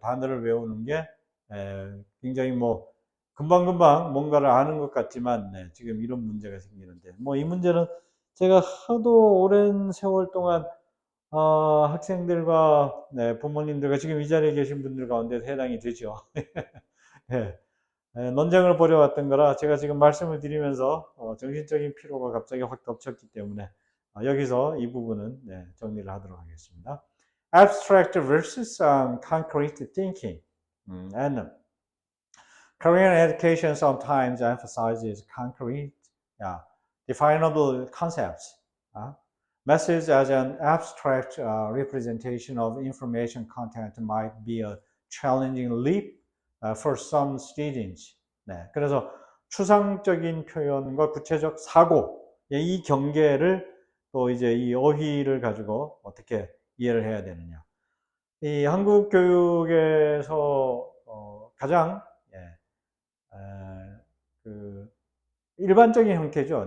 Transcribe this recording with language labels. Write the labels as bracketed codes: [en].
[ko] 단어를 외우는 게 굉장히 뭐 금방금방 뭔가를 아는 것 같지만 지금 이런 문제가 생기는데 뭐 이 문제는 제가 하도 오랜 세월 동안 학생들과 부모님들과 지금 이 자리에 계신 분들 가운데 해당이 되죠. 논쟁을 벌여왔던 거라 제가 지금 말씀을 드리면서 정신적인 피로가 갑자기 확 덮쳤기 때문에 여기서 이 부분은 정리를 하도록 하겠습니다. [en] Abstract versus concrete thinking. And Korean education sometimes emphasizes concrete, definable concepts. Message as an abstract representation of information content might be a challenging leap for some students. [ko] 네, 그래서 추상적인 표현과 구체적 사고, 이 경계를 또 이제 이 어휘를 가지고 어떻게 이해를 해야 되느냐. 이 한국 교육에서 가장 그 일반적인 형태죠.